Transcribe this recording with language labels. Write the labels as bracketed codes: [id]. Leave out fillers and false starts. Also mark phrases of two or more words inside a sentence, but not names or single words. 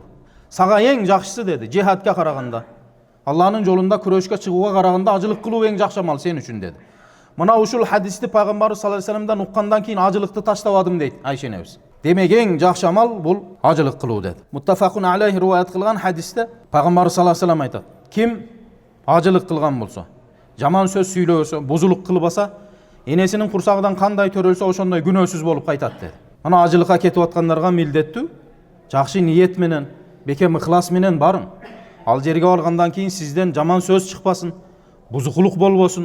[ky] Сага эң жакшысы деди, жихадка караганда, Алланын жолунда күрөшкө чыгууга караганда ажылык кылуу эң жакшы амал сен үчүн деди. Мына ушул хадисти пайгамбарыбыз [ar] صلى الله عليه وسلم-дан [ky] уккандан кийин ажылыкты таштабадым дейт Айша энебиз. Демек эң жакшы амал бул ажылык кылуу деди. [ar] متفق عليه [ky] риваят кылган хадисте пайгамбарыбыз [ar] صلى الله عليه وسلم [ky] айтат: "Ким ажылык кылган болсо, жаман сөз сүйлөбөсө, бузулук кылбаса, энесинин курсагынан кандай төрөлсө ошондой күнөөсүз болуп кайтат" деди. Ана ажылыкка кетип аткандарга милдеттүү жакшы ниет менен, бекем ыхлас менен барың. Ал жерге баргандан кийин сизден жаман сөз чыкпасын, бузукулук болбосун.